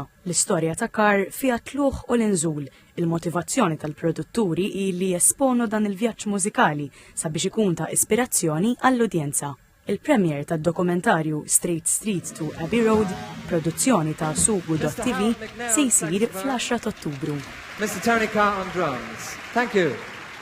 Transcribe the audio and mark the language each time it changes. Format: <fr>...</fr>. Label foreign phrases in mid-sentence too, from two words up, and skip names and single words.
<mt>L-istorja ta' Carr fiha tluħ u l-inżul. Il-motivazzjoni tal-produtturi hi li jesponu dan il-vjaġġ mużikali sabiex ikun ta' ispirazzjoni għall-udjenza. Il-premier tad-dokumentarju Straight Street to Abbey Road, produzzjoni ta' Sugu.tv, se jsir fl-10 ta' Ottubru.</mt> <en>Mr. Tony Carr on drums. Thank you.</en>